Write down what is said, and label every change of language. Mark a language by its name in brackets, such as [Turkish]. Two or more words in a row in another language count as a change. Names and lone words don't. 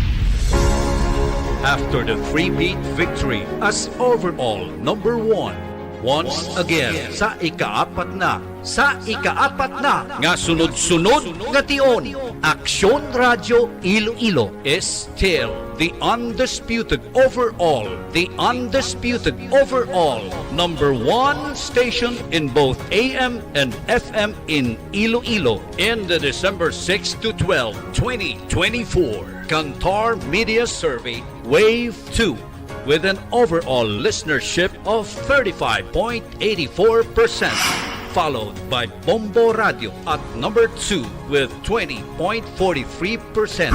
[English] After the three-peat victory as overall number 1, once again [Hiligaynon] sa ikaapat na nga sunod-sunod nga tion. [English] Aksyon Radio Iloilo is still the undisputed overall number one station in both AM and FM in Iloilo in the December 6 to 12, 2024 Kantar Media Survey Wave 2 with an overall listenership of 35.84%, followed by Bombo Radio at number 2 with 20.43%.